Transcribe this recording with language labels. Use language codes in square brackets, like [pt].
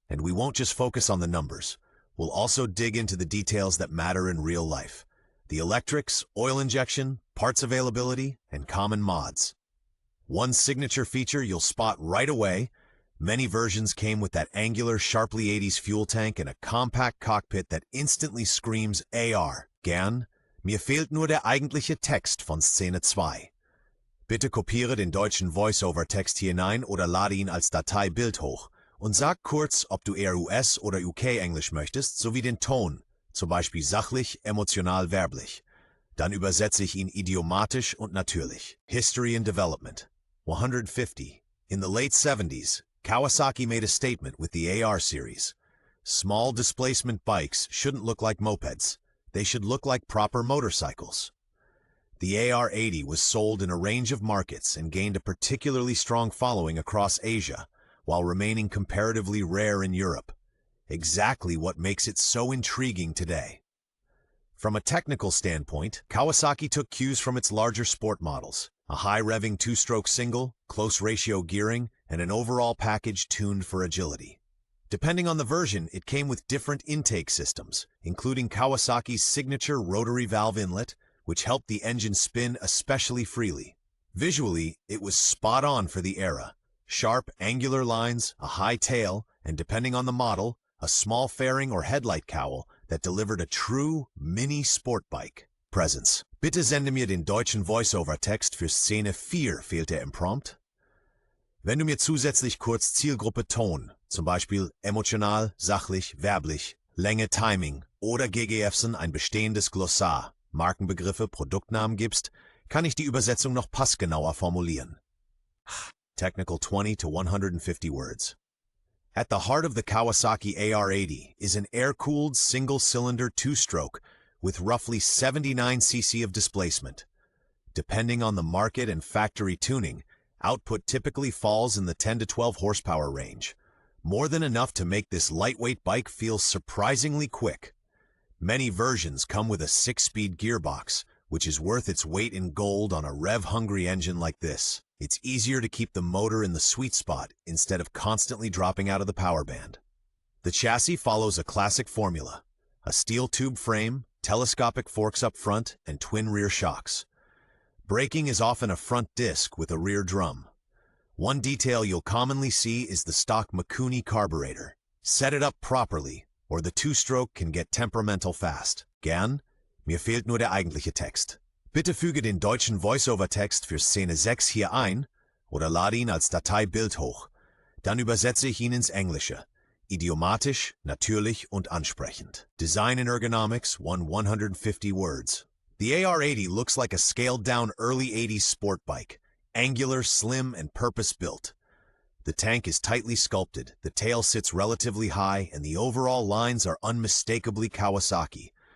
[en] And we won't just focus on the numbers. We'll also dig into the details that matter in real life. The electrics, oil injection, parts availability, and common mods. One signature feature you'll spot right away: many versions came with that angular, sharply 80s fuel tank and a compact cockpit that instantly screams AR. [de] Gern, mir fehlt nur der eigentliche Text von Szene 2. Bitte kopiere den deutschen Voice-Over-Text hier hinein oder lade ihn als Datei Bild hoch. Und sag kurz, ob du eher US- oder UK-Englisch möchtest, sowie den Ton, zum Beispiel sachlich, emotional, werblich. Dann übersetze ich ihn idiomatisch und natürlich. [en] History and Development. 150. In the late 70s, Kawasaki made a statement with the AR series. Small displacement bikes shouldn't look like mopeds. They should look like proper motorcycles. The AR80 was sold in a range of markets and gained a particularly strong following across Asia, while remaining comparatively rare in Europe. Exactly what makes it so intriguing today. From a technical standpoint, Kawasaki took cues from its larger sport models: a high-revving two-stroke single, close-ratio gearing, and an overall package tuned for agility. Depending on the version, it came with different intake systems, including Kawasaki's signature rotary valve inlet, which helped the engine spin especially freely. Visually, it was spot on for the era. Sharp, angular lines, a high tail, and depending on the model, a small fairing or headlight cowl that delivered a true mini-sport bike. Presence. [de] Bitte sende mir den deutschen Voice-Over-Text für Szene 4, fehlt im Prompt. Wenn du mir zusätzlich kurz Zielgruppe Ton, zum Beispiel emotional, sachlich, werblich, Länge, Timing oder GGFsen ein bestehendes Glossar, Markenbegriffe, Produktnamen gibst, kann ich die Übersetzung noch passgenauer formulieren. [en] Technical 20 to 150 words. At the heart of the Kawasaki AR80 is an air-cooled single-cylinder two-stroke with roughly 79 cc of displacement. Depending on the market and factory tuning, output typically falls in the 10 to 12 horsepower range, more than enough to make this lightweight bike feel surprisingly quick. Many versions come with a 6-speed gearbox, which is worth its weight in gold on a rev-hungry engine like this. It's easier to keep the motor in the sweet spot instead of constantly dropping out of the power band. The chassis follows a classic formula: a steel tube frame, telescopic forks up front, and twin rear shocks. Braking is often a front disc with a rear drum. One detail you'll commonly see is the stock Mikuni carburetor. Set it up properly, or the two-stroke can get temperamental fast. [de] Gern, mir fehlt nur der eigentliche Text. Bitte füge den deutschen Voice-Over-Text für Szene 6 hier ein oder lade ihn als Datei Bild hoch. Dann übersetze ich ihn ins Englische. Idiomatisch, natürlich und ansprechend. [en] Design and ergonomics, 150 words. The AR80 looks like a scaled-down early 80s sport bike, angular, slim, and purpose-built. The tank is tightly sculpted, the tail sits relatively high, and the overall lines are unmistakably Kawasaki.